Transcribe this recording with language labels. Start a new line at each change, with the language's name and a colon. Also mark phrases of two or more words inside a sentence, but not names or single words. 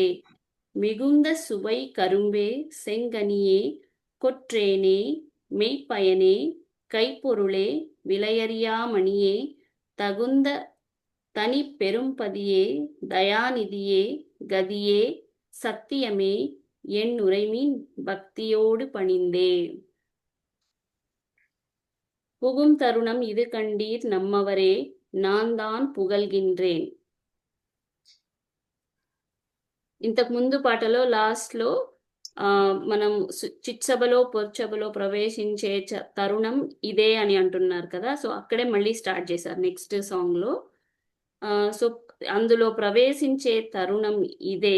Tamil: மிகுந்த சுவை கரும்பே செங்கனியே கொற்றேனே மெய்ப்பயனே கைப்பொருளே விலையறியாமணியே தகுந்த தனி பெரும்பதியே தயாநிதியே கதியே சத்தியமே என் உரைமின் பக்தியோடு பணிந்தே. புகும் தருணம் இது கண்டீர் நம்மவரே, நான் தான் புகழ்கின்றேன்.
Telugu: ఇంతకు ముందు పాటలో లాస్ట్ లో మనం చిత్సభలో పొర్చబలో ప్రవేశించే తరుణం ఇదే అని అంటున్నారు కదా. సో అక్కడే మళ్ళీ స్టార్ట్ చేశారు
English: next song
Telugu: లో. సో అందులో ప్రవేశించే తరుణం ఇదే.